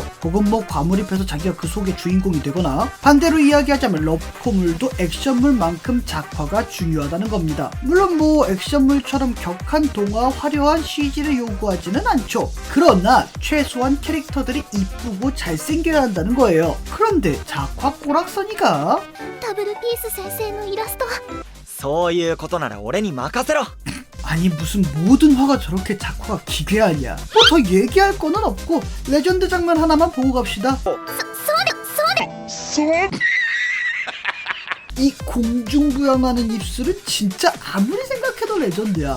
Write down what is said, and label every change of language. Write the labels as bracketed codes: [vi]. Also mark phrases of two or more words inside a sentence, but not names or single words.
[ko] 혹은 뭐 과몰입해서 자기가 그 속의 주인공이 되거나, 반대로 이야기하자면 러브코물도 액션물만큼 작화가 중요하다는 겁니다. 물론 뭐 액션물처럼 격한 동화, 화려한 CG를 요구하지는 않죠. 그러나 최소한 캐릭터들이 이쁘고 잘생겨야 한다는 거예요. 그런데 작화 꼬락서니가 [ja] ダブルピース先生のイラストそういうことなら俺に任せろ。 [ko] 아니 무슨 모든 화가 저렇게 작화가 기괴하냐. 뭐 더 얘기할 거는 없고 레전드 장면 하나만 보고 갑시다. 이 공중부양하는 입술은 진짜 아무리 생각해도 레전드야.